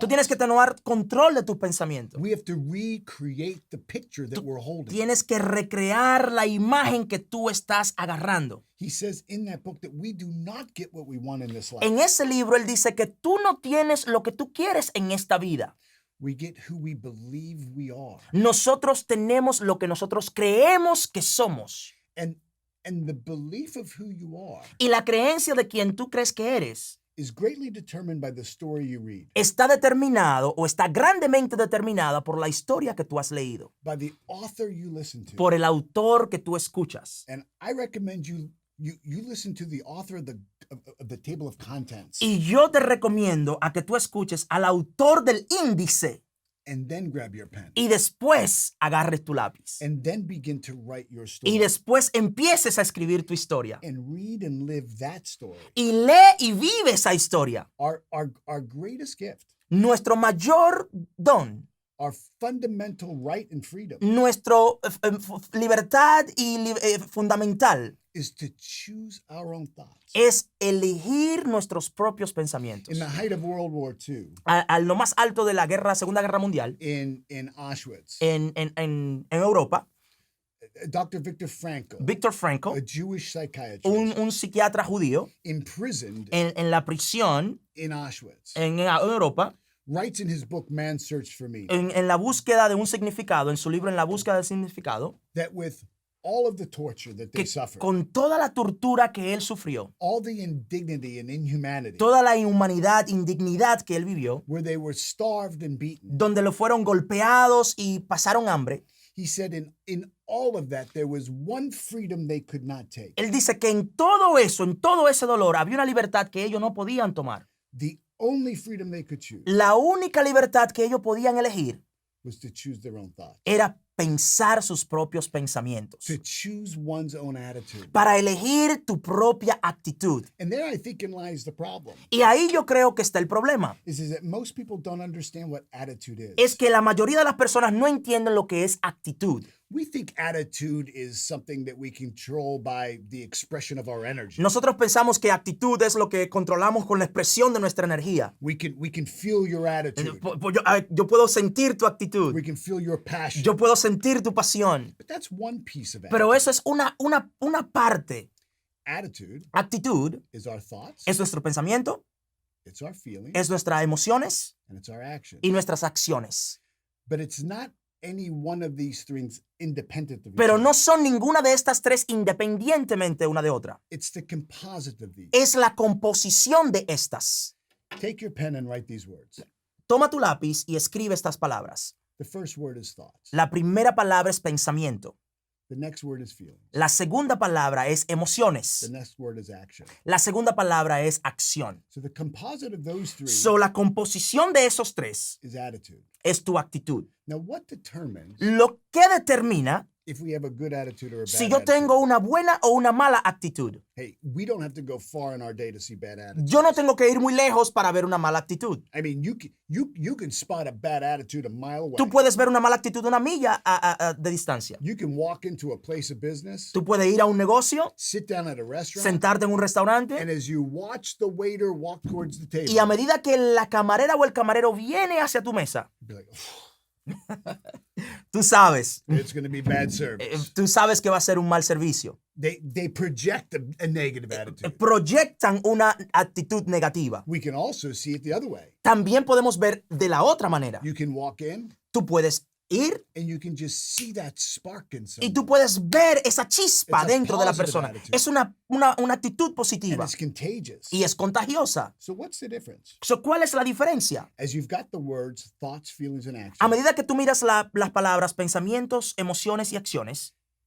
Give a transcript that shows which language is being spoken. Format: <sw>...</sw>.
<es>Tú tienes que tomar control de tus pensamientos.</es> <en>We have to recreate the picture that we're holding.</en> <es>Tienes que recrear la imagen que tú estás agarrando.</es> <en>He says in that book that we do not get what we want in this life.</en> <es>En ese libro él dice que tú no tienes lo que tú quieres en esta vida.</es> <en>We get who we believe we are.</en> <es>Nosotros tenemos lo que nosotros creemos que somos.</es> <en>And the belief of who you are</en> <es>Y la creencia de quien tú crees que eres</es> <en>is greatly determined by the story you read,</en> <es>está determinado o está grandemente determinada por la historia que tú has leído,</es> <en>by the author you listen to.</en> <es>por el autor que tú escuchas.</es> <en>And I recommend you listen to the author of the table of contents</en> <es>Y yo te recomiendo a que tú escuches al autor del índice</es> <en>and then grab your pen</en> <es>y después agarres tu lápiz.</es> <en>and then begin to write your story</en> <es>Y después empieces a escribir tu historia.</es> <en>and read and live that story.</en> <es>Y lee y vive esa historia.</es> <en>Our greatest gift,</en> <es>Nuestro mayor don,</es> <en>our fundamental right and freedom</en> <es>nuestra libertad y fundamental</es> <en>is to choose our own thoughts.</en> <es>es elegir nuestros propios pensamientos.</es> <en>In the height of World War II,</en> <es>A lo más alto de la Segunda Guerra Mundial,</es> <en>in Auschwitz,</en> <es>en Europa,</es> <en>Dr. Viktor Frankl,</en> <es>Viktor Frankl,</es> <en>a Jewish psychiatrist,</en> <es>un psiquiatra judío</es> <en>imprisoned</en> <es>en la prisión</es> <en>in Auschwitz,</en> <es>en Europa,</es> <en>writes in his book Man's Search for Meaning</en> <es>en la búsqueda de un significado, en su libro En la búsqueda del significado,</es> <en>that with all of the torture that they</en> <es>que</es> <en>suffered,</en> <es>con toda la tortura que él sufrió,</es> <en>all the indignity and inhumanity,</en> <es>toda la inhumanidad, indignidad que él vivió,</es> <en>where they were starved and beaten,</en> <es>donde lo fueron golpeados y pasaron hambre,</es> <en>he said in all of that, there was one freedom they could not take.</en> <es>él dice que en todo eso, en todo ese dolor, había una libertad que ellos no podían tomar.</es> <en>The only freedom they could choose</en> <es>La única libertad que ellos podían elegir</es> <en>was to choose their own thoughts,</en> <es>era pensar sus propios pensamientos,</es> <en>to choose one's own attitude.</en> <es>para elegir tu propia actitud.</es> <en>And there I think in lies the problem,</en> <es>Y ahí yo creo que está el problema.</es> <en>is that most people don't understand what attitude is.</en> <es>Es que la mayoría de las personas no entienden lo que es actitud.</es> <en>We think attitude is something that we control by the expression of our energy.</en> <es>Nosotros pensamos que actitud es lo que controlamos con la expresión de nuestra energía.</es> <en>We can feel your attitude.</en> <es>Yo puedo sentir tu actitud.</es> <en>We can feel your passion.</en> <es>Yo puedo sentir tu pasión.</es> <en>But that's one piece of attitude.</en> <es>Pero eso es una parte.</es> <en>Attitude</en> <es>Actitud</es> <en>is our thoughts,</en> <es>es nuestro pensamiento,</es> <en>it's our feelings,</en> <es>es nuestras emociones</es> <en>and it's our actions.</en> <es>y nuestras acciones.</es> <en>But it's not any one of these things independent of each</en> <es>Pero</es> <en>other.</en> <es>no son ninguna de estas tres independientemente una de otra.</es> <en>It's the composite of these.</en> <es>Es la composición de estas.</es> <en>Take your pen and write these words.</en> <es>Toma tu lápiz y escribe estas palabras.</es> <en>The first word is thoughts.</en> <es>La primera palabra es pensamiento.</es> <en>The next word is feelings.</en> <es>La segunda palabra es</es> <en>The</en> <es>emociones.</es> <en>next word is action.</en> <es>La segunda palabra es acción.</es> <en>So the composite of those three</en> <es>So, la composición de esos tres</es> <en>is attitude.</en> <es>es tu actitud.</es> <en>Now, what determines</en> <es>Lo que determina</es> <en>if we have a good attitude or a bad</en> <es>si yo</es> <en>attitude?</en> <es>tengo una buena o una mala actitud.</es> <en>Hey, we don't have to go far in our day to see bad attitude.</en> <es>Yo no tengo que ir muy lejos para ver una mala actitud.</es> <en>I mean, you can spot a bad attitude a mile away.</en> <es>Tú puedes ver una mala actitud una milla de distancia.</es> <en>You can walk into a place of business,</en> <es>Tú puedes ir a un negocio,</es> <en>sit down at a restaurant,</en> <es>sentarte en un</es> <en>and</en> <es>restaurante</es> <en>as you watch the waiter walk towards the table,</en> <es>y a medida que la camarera o el camarero viene hacia tu mesa,</es> <en>be like,</en> <es>tú sabes,</es> <en>it's going to be bad service.</en> <es>tú sabes que va a ser un mal servicio.</es> <en>They project a negative attitude.</en> <es>Proyectan una actitud negativa.</es> <en>We can also see it the other way.</en> <es>También podemos ver de la otra manera.</es> <en>You can walk in</en> <es>Tú puedes ir</es> <en>and you can just see that spark in</en> <es>y</es> <en>someone.</en> <es>tú puedes ver esa chispa</es> <en>It's a</en> <es>dentro de la</es> <en>positive</en> <es>persona.</es> <en>attitude.</en> <es>Es una actitud</es> <en>And</en> <es>positiva</es> <en>it's contagious.</en> <es>y es contagiosa.</es> <en>So what's the difference?</en> <es>So, ¿cuál es la diferencia?</es> <en>As you've got the words, thoughts, feelings, and</en> <es>A</es> <en>actions,</en> <es>medida que tú miras las palabras, pensamientos, emociones y acciones,</es>